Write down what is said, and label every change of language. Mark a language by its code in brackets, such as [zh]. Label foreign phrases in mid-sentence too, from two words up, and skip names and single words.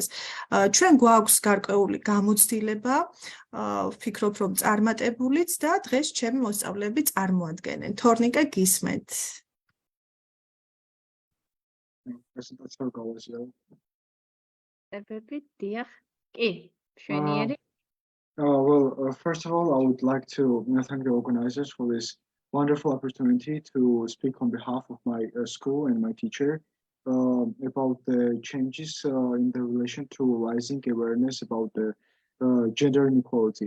[ka] ჩვენ გვაქვს გარკვეული გამოცდილება, ვფიქრობ, რომ წარმატებულიც და დღეს ჩემი მოსწავლეები წარმოადგენენ. თორნიკე, გისმენთ. პრეზენტაცია გავაზიარო. ებები, დიახ. კი, მშვენიერი. [en] First of all, I would like to thank the organizers for this wonderful opportunity to speak on behalf of my school and my teacher about the changes in the relation to rising awareness about the gender inequality.